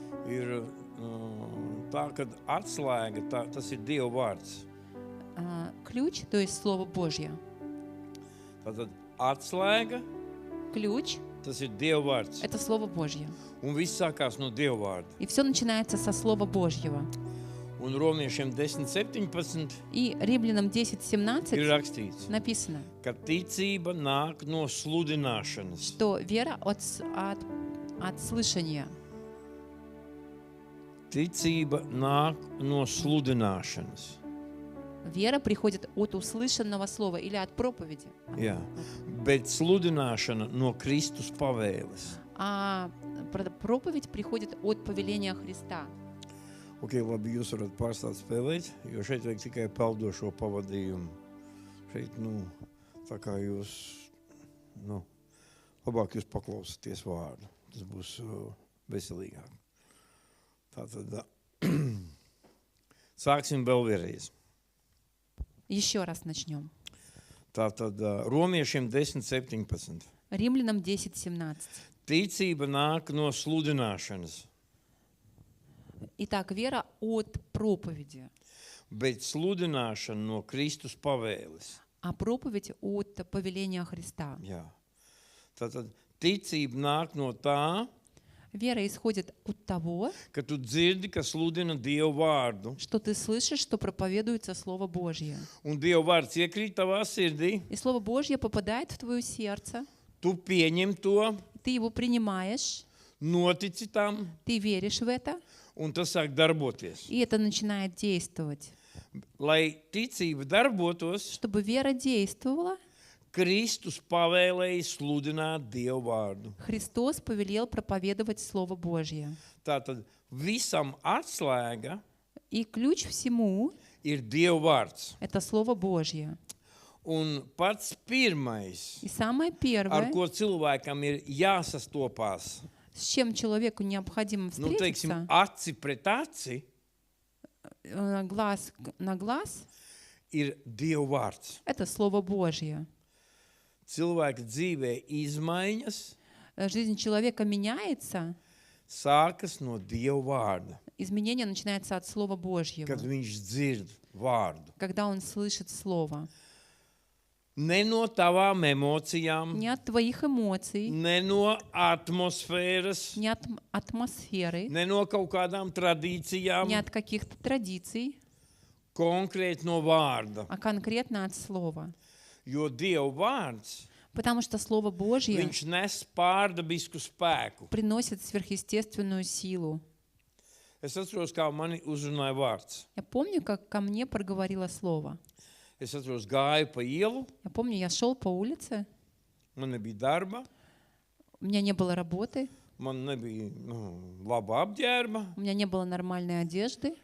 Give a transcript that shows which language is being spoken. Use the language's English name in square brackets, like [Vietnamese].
[Latvian] ir tā, kad atslēga, tas ir Dieva vārds. [Russian] ключ, то есть Слово Божье. [Latvian] Tātad atslēga, [Russian] Ключ [Latvian] tas ir Dieva vārds. [Russian] — это Слово Божье. [Latvian] Un viss sākās no Dieva vārda. [Russian] И все начинается со Слова Божьего. [Latvian] Un Romiešiem 10:17 [Russian] И Римлянам [Latvian] ir [Russian] 10:17 [Latvian] rakstīts, [Russian] написано, [Latvian] ka ticība nāk no sludināšanas. [Russian] что вера от слышания. [Latvian] Ticība nāk no sludināšanas. [Russian] Вера приходит от услышанного слова или от проповеди. [Latvian] Jā, bet sludināšana no Kristus pavēles. [Russian] А проповедь приходит от повеления Христа. [Latvian] Ok, labi, jūs varat pārstāt spēlēt, jo šeit vajag tikai peldošo pavadījumu. Šeit, tā kā jūs, labāk jūs paklausāties vārdu. Tas būs veselīgāk. Tātad, sāksim vēl vienreiz. [Russian] Еще раз начнем. [Latvian] Tātad, Romiešiem 10:17. [Russian] Римлянам 10:17. [Latvian] Ticība nāk no sludināšanas, [Russian] Итак, вера от проповеди, [Latvian] bet sludināšana no Kristus pavēles. [Russian] а проповедь от повеления Христа. [Latvian] Jā. Tātad, ticība nāk no tā, [Russian] Вера исходит от того, [Latvian] ka tu dzirdi, ka sludina Dievu vārdu, [Russian] что ты слышишь, что проповедуется Слово Божье. [Latvian] un Dievu vārds iekrīt tavā sirdī, [Russian] И Слово Божье попадает в твое сердце, [Latvian] tu pieņem to, [Russian] ты его принимаешь, [Latvian] notici tam, [Russian] ты веришь в это, [Latvian] un tas sāk darboties. [Russian] и это начинает действовать. [Latvian] Lai ticība darbotos, [Russian] Чтобы вера действовала, [Latvian] Kristus pavēlēja sludināt Dievu vārdu. [Russian] Христос повелел проповедовать Слово Божье. [Latvian] Tātad visam atslēga [Russian] И ключ всему [Latvian] ir Dievu vārds. [Russian] — это Слово Божье. [Latvian] Un pats pirmais, [Russian] И самое [Latvian] ar [Russian] первое, [Latvian] ko cilvēkam ir jāsastopās, [Russian] с чем человеку необходимо [Latvian] teiksim, [Russian] встретиться, [Latvian] aci pret aci, [Russian] глаз на глаз, [Latvian] ir Dievu vārds. [Russian] это Слово Божье. [Latvian] Cilvēka dzīvē izmaiņas [Russian] Жизнь человека меняется, [Latvian] sākas no Dieva vārda, [Russian] изменение начинается от Слова Божьего, [Latvian] kad viņš dzird vārdu. [Russian] когда он слышит Слово. [Latvian] Ne no tavām emocijām, [Russian] Не от твоих эмоций, [Latvian] ne no atmosfēras, [Russian] не от атмосферы, [Latvian] ne no kaut kādām tradīcijām, [Russian] не от каких-то традиций, [Latvian] konkrēti no vārda. [Russian] а конкретно от Слова. [Latvian] Jo Dieva vārds, [Russian] Потому что Слово Божье [Latvian] viņš nes pārdabisku spēku. [Russian] приносит сверхъестественную силу. [Latvian] Es atceros, kā mani uzrunāja vārds. [Russian] Я помню, как ко мне проговорило Слово. [Latvian] Es atceros, gāju pa ielu, [Russian] Я помню, я шел по улице, [Latvian] man nebija darba, [Russian] у меня не было работы, [Latvian] man nebija laba apģērba, [Russian] у меня не было нормальной одежды.